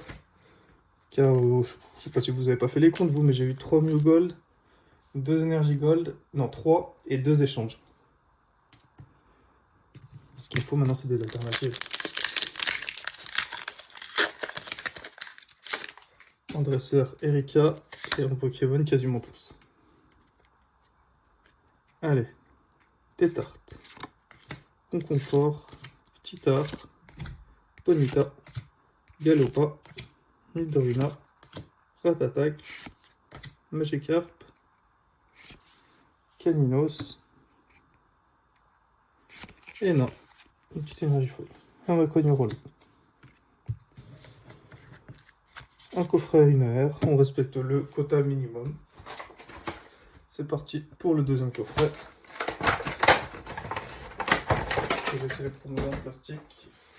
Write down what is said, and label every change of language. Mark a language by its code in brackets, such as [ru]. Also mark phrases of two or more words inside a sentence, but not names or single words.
[fr] Car je sais pas si vous avez pas fait les comptes vous, mais j'ai eu 3 Mew Gold, 2 Energy Gold, non 3 et 2 échanges. Ce qu'il faut maintenant c'est des alternatives. En dresseur Erika et en Pokémon quasiment tous. Allez, Tétarte, Conconfort, Titart, Ponyta, Galopa, Nidorina, Ratatak, Magikarp, Caninos, et non, une petite énergie folle, un Macognorolo. Un coffret à une AR, on respecte le quota minimum. C'est parti pour le deuxième coffret. Je vais essayer de prendre un plastique.